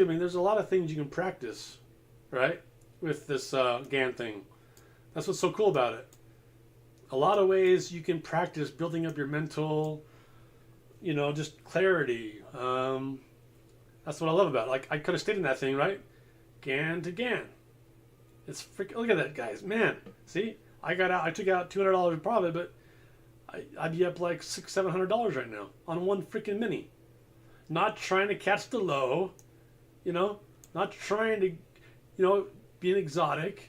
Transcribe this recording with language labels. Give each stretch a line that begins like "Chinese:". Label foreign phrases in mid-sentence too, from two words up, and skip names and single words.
English: I mean, there's a lot of things you can practice, right, with this GAN thing. That's what's so cool about it. A lot of ways you can practice building up your mental, just clarity. That's what I love about it. Like, I could have stayed in that thing, right? GAN to GAN. It's freaking, look at that, guys. Man, see? I took out $200 in profit, but I'd be up like $600-700 right now on one freaking mini. Not trying to catch the low, not trying to, be an exotic.